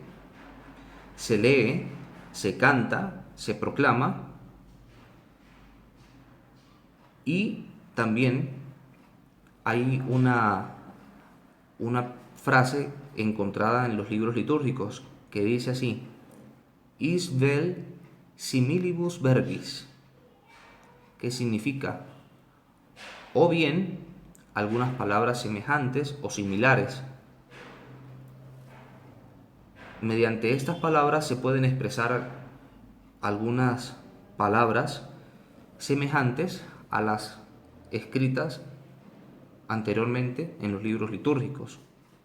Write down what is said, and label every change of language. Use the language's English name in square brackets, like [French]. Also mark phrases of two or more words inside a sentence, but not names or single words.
[Spanish] Se lee, se canta, se proclama y también hay una frase encontrada en los libros litúrgicos que dice así: [Latin] is vel similibus verbis, [Spanish] que significa o bien algunas palabras semejantes o similares. Mediante estas palabras se pueden expresar algunas palabras semejantes a las escritas anteriormente en los libros litúrgicos.